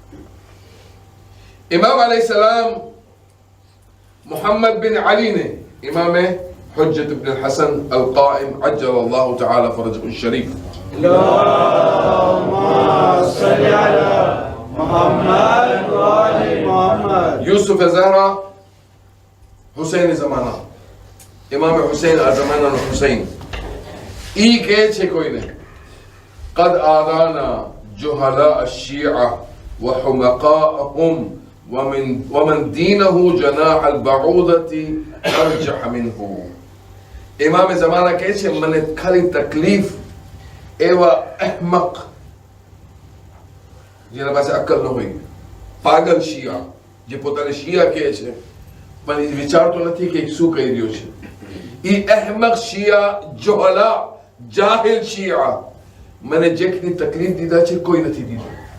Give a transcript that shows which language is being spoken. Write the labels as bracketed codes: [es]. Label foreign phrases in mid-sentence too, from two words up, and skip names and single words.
[gu] ઇમામ [ar] عليه السلام [gu] મુહમ્મદ બિન અલી ને ઇમામે હુજ્જત ઇબ્ન હસન અલ-કાઇમ [ar] عجل الله تعالى فرجه الشريف, اللهم صل على محمد وآل محمد, [gu] યુસુફ ઝહરા હુસૈન ઝમાના, ઇમામ હુસૈન આ ઝમાનાનો હુસૈન, ઈ કહે છે કોઈને [ar] قد آذانا جهلاء الشيعة وحمقاءهم ومن دينه جناح البعوضة أرجح منه. [ur] إمام زمانہ [gu] કહે છે મને ખાલી તકલીફ એવા અહમક, જેના પાસે અક્કલ ન હોય, પાગલ શિયા, જે પોતાને શિયા કહે છે પણ એ વિચારતો નથી કે શું કહી રહ્યો છે. એ અહમક શિયા, જુહલા, જાહિલ શિયા મને જેટલી તકલીફ દીધા છે કોઈ નથી દીધું.